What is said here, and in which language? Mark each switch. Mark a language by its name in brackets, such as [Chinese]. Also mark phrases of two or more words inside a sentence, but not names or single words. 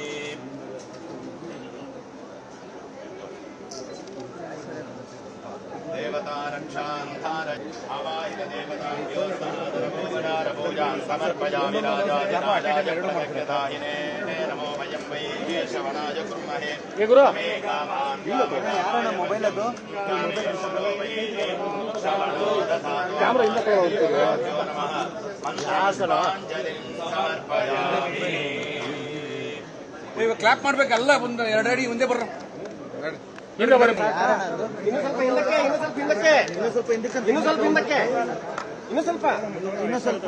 [Sanskrit] देवता रक्षां आवाहित देवताभ्यो सहस्रभूषार पूजां समर्पयामि राजाधिराजाय प्रत्यक्षदायिने नमो वयं वै केशवनाय कुर्महे मे कामान् [Kannada] ಮೊಬೈಲ್ ಅದು ಕ್ಯಾಮರಾ ಇಂದ ಸಮರ್ಪಯಾಮಿ. ನೀವು ಕ್ಲಾಪ್ ಮಾಡ್ಬೇಕಲ್ಲ, ಒಂದು ಎರಡು ಅಡಿ ಮುಂದೆ ಬರ್ರ. ಇನ್ನೂ ಸ್ವಲ್ಪ